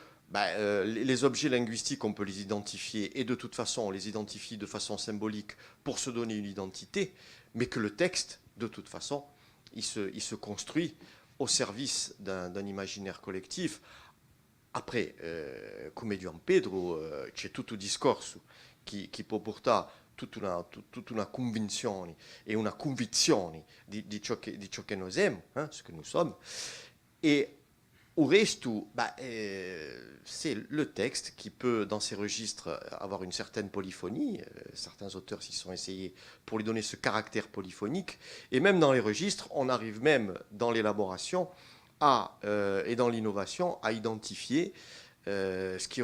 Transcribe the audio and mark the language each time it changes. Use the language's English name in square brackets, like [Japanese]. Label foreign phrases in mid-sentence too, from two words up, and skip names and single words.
[French] les objets linguistiques, on peut les identifier, et de toute façon, on les identifie de façon symbolique pour se donner une identité, mais que le texte, de toute façon, il se construit au service d'un imaginaire collettif. Après, [Italian] come dice Pedro, c'è tutto un discorso che può portare tutta una convinzione et una convizione di ciò che noi siamo, [French] ce que nous sommes. Et au reste, c'est le texte qui peut, dans ces registres, avoir une certaine polyphonie. Certains auteurs s'y sont essayés pour lui donner ce caractère polyphonique. Et même dans les registres, on arrive même dans l'élaboration et dans l'innovation à identifier ce qui